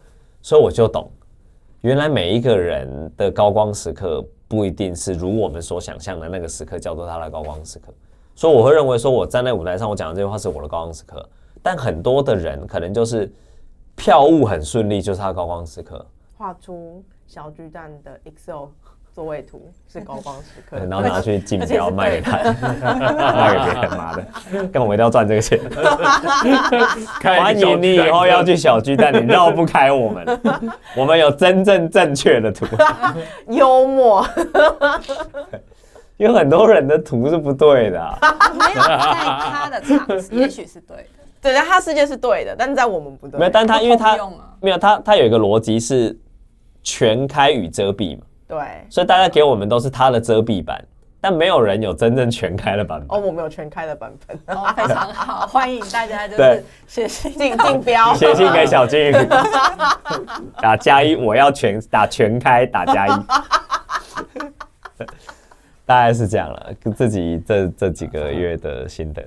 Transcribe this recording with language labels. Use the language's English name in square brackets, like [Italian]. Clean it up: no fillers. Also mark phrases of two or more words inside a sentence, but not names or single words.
[Chinese] 所以我就懂，原來每一個人的高光时刻不一定是如我們所想象的那個时刻叫做他的高光时刻。所以我會認为說，我站在舞台上我講的這句話是我的高光時刻，但很多的人可能就是票務很順利就是他的高光時刻。畫出小巨蛋的 Excel 座位圖是高光時刻，然後拿去競標賣給他，賣給別人，媽的，幹嘛我一定要賺這個錢？歡迎你以後要去小巨蛋，你繞不開我們，我們有真正正確的圖，幽默。有很多人的圖是不對的、啊，沒有在他的場，也許是對的。對，在他世界是對的，但是在我們不對。沒有，但他因為他沒有他有一個邏輯是全開與遮蔽嘛，對，所以大家給我們都是他的遮蔽版，但沒有人有真正全開的版本。哦，我們有全開的版本，非常好，歡迎大家就是寫信競標，寫信給小金魚，打+1，我要打全開，打+1，大概是這樣了，自己這幾個月的心得。